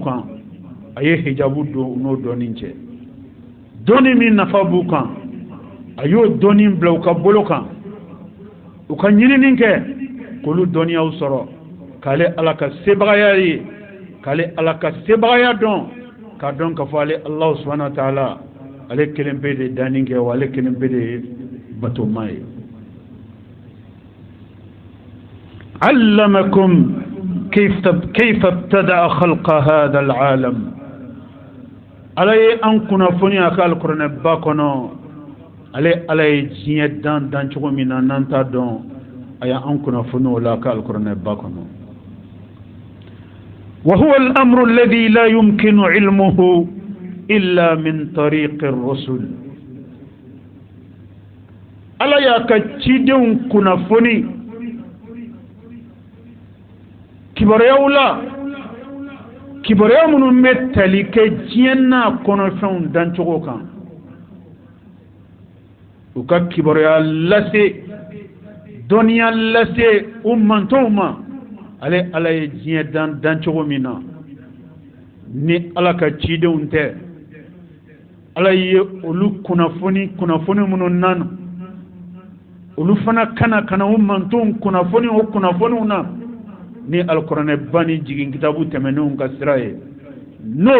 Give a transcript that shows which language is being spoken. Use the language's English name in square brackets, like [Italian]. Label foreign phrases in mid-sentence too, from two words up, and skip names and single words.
[Bambara] kan a ye hijabu don u n'o dɔɔnin cɛ dɔɔnin min nafa b'u kan a y'o dɔɔnin bila u ka bolo kan u ka ɲinini kɛ k'olu dɔɔniyaw sɔrɔ k'ale ala ka sebagaya ye k'ale ala ka sebagaya dɔn k'a dɔn k'a fɔ ale [Arabic] الله سبحانه وتعالى [Bambara] ale kelen pe de danni kɛ wa ale kelen pe de batoma ye [Arabic] علمكم كيف ابتدأ خلق هذا العالم [Bambara] ala ye an kunnafoni a ka alquran ba kɔnɔ ala ye diɲɛ dan cogo min na n'an t'a dɔn a y'an kunnafoni o la a ka alquran ba kɔnɔ [Arabic] وهو الأمر الذي لا يمكن علمه إلا من طريق الرسل [Bambara] ala y'a ka cidenw kunnafoni kibaruyaw la kibaruya minnu bɛ tali kɛ diɲɛ n'a kɔnɔfɛnw dancogo kan u ka kibaruya lase dɔnniya lase u mantow ma ala ye diɲɛ dancogo min na ni ala ka cidenw tɛ ala ye olu kunnafoni minnu nana olu fana kana u mantow kunnafoni o kunnafoniw na ni alquran bani jigin kitabu tɛmɛnenw ka sira ye n'o